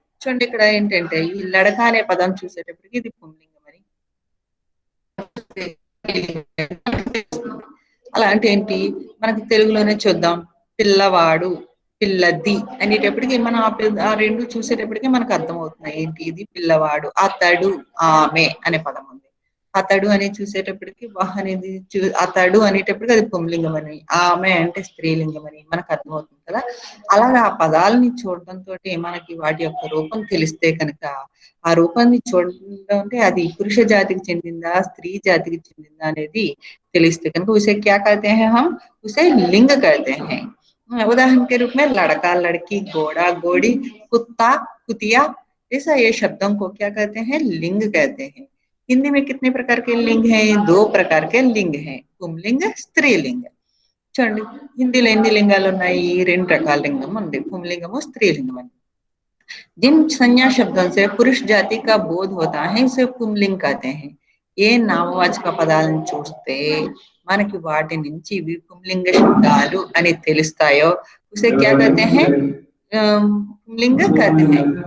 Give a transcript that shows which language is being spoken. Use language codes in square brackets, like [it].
[te] చూడండి ఇక్కడ ఏంటంటే ఈ లడక అనే పదం చూసేటప్పటికి ఇది పుంలింగం అని, అలా అంటే ఏంటి మనకి తెలుగులోనే చూద్దాం, పిల్లవాడు పిల్లది అనేటప్పటికి మనం ఆ రెండు చూసేటప్పటికి మనకు అర్థమవుతుంది ఏంటి ఇది పిల్లవాడు, అతడు ఆమె అనే పదం ఉంది, అతడు అని చూసేటప్పటికి వాహ్ అనేది అతడు అనేటప్పటికి అది పుంలింగం అని, ఆమె అంటే స్త్రీలింగం అని మనకు అర్థమవుతుంది కదా। అలాగా ఆ పదాలని చూడటంతో మనకి వాటి యొక్క రూపం తెలిస్తే కనుక ఆ రూపాన్ని చూడడం అంటే అది పురుష జాతికి చెందిందా స్త్రీ జాతికి చెందిందా అనేది తెలిస్తే కనుక [hi] उसे क्या कहते हैं, [te] हम उसे लिंग कहते हैं। [hi] उदाहरण के रूप में लड़का लड़की घोड़ा घोड़ी कुत्ता कुतिया, ऐसा ये शब्दों को क्या कहते हैं, लिंग कहते हैं। हिंदी में कितने प्रकार के लिंग हैं, 2 प्रकार के लिंग हैं, पुंलिंग स्त्रीलिंग। [te] చూడండి హిందీలో ఎన్ని లింగాలు ఉన్నాయి, 2 రకాల లింగం ఉంది, పుంలింగము స్త్రీలింగం అని। [hi] जिन संज्ञा शब्दों से पुरुष जाति का बोध होता है उसे पुंलिंग कहते हैं। [te] ఏ నామవాచక పదాలను చూస్తే మనకి వాటి నుంచి ఇవి పుంలింగ శబ్దాలు అని తెలుస్తాయో [hi] उसे क्या कहते हैं, पुंलिंग कहते हैं।